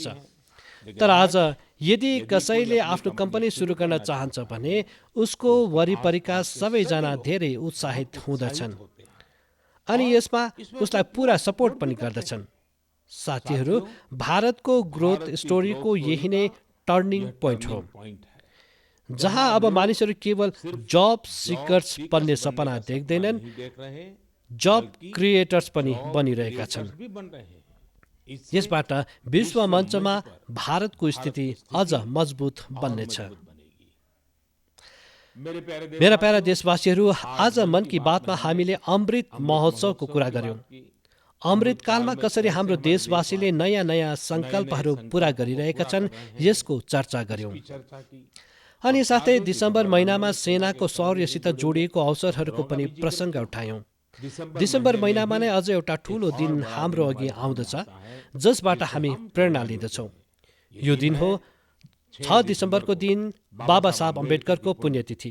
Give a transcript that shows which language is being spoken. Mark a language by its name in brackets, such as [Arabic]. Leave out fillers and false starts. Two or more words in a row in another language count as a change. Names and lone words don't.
[Nepali] तर आज यदि कसैले आफ्नो कम्पनी सुरु गर्न चाहन्छ भने उसको वरिपरिका सबैजना धेरै उत्साहित हुँदछन् अनि यसमा उसलाई पुरा सपोर्ट पनि गर्दछन्। साथीहरू, भारतको ग्रोथ स्टोरीको यही नै टर्निङ पोइन्ट हो। जहाँ अब मानिसहरू केवल [English] job seekers [Nepali] बन्ने सपना देख्दैनन्, [Hindi] नहीं देख रहे, जब बल्कि [Nepali] क्रिएटर्स पनि जॉब बनिरहेका छन्। [Hindi] क्रिएटर्स भी बन रहे हैं। इससे [Nepali] यसबाट विश्व मञ्चमा [Hindi] मंच पर [Nepali] भारतको स्थिति अझ मजबुत [Hindi] और [Nepali] बन्नेछ। [Hindi] मजबूत बनेगी। मेरे प्यारे [Nepali] मेरा प्यारा देशवासीहरू, आज मन की बातमा हामीले अमृत महोत्सवको कुरा गर्यौं। अमृतकालमा कसरी हाम्रो देशवासीले नयाँ नयाँ सङ्कल्पहरू पूरा गरिरहेका छन्, यसको चर्चा गर्यौं। [Hindi] की चर्चा की। [Nepali] अनि साथै दिसम्बर महिनामा सेनाको शौर्यसित जोडिएको अवसरहरूको पनि प्रसङ्ग उठायौं। दिसम्बर महिनामा नै अझ एउटा ठूलो दिन हाम्रो अघि आउँदछ, जसबाट हामी प्रेरणा लिँदछौँ। यो दिन हो 6 दिसम्बरको दिन, बाबा साहब अम्बेडकरको पुण्यतिथि।